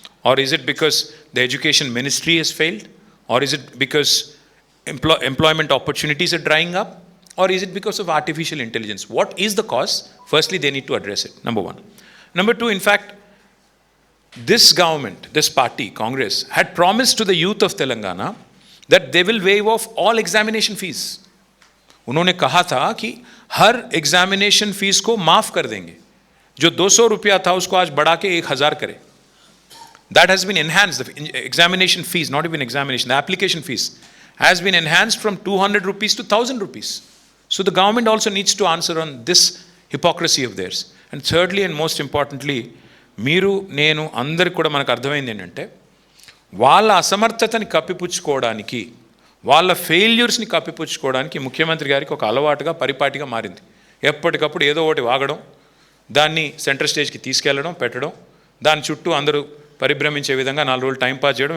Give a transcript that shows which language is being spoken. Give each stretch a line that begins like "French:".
English: Or is it because the education ministry has failed? Or is it because employment opportunities are drying up? Or is it because of artificial intelligence? What is the cause? Firstly, they need to address it, number 1. Number 2, in fact, this government, this party, Congress, had promised to the youth of Telangana that they will waive off all examination fees.
Hindi: उन्होंने कहा था कि हर examination fees को माफ कर देंगे. जो 200 रुपया था उसको आज बढ़ा के 1,000 करें.
English: That has been enhanced. The examination fees, not even examination, the application fees has been enhanced from 200 rupees to 1,000 rupees. So the government also needs to answer on this hypocrisy of theirs. And thirdly and most importantly,
Telugu: మీరు నేను అందరికి కూడా మనకు అర్థమైంది ఏంటంటే, వాళ్ళ అసమర్థతని కప్పిపుచ్చుకోవడానికి, వాళ్ళ ఫెయిల్యూర్స్ని కప్పిపుచ్చుకోవడానికి ముఖ్యమంత్రి గారికి ఒక అలవాటుగా పరిపాటిగా మారింది. ఎప్పటికప్పుడు ఏదో ఒకటి వాగడం, దాన్ని సెంటర్ స్టేజ్కి తీసుకెళ్లడం, పెట్టడం, దాని చుట్టూ అందరూ పరిభ్రమించే విధంగా 4 రోజులు టైంపాస్ చేయడం.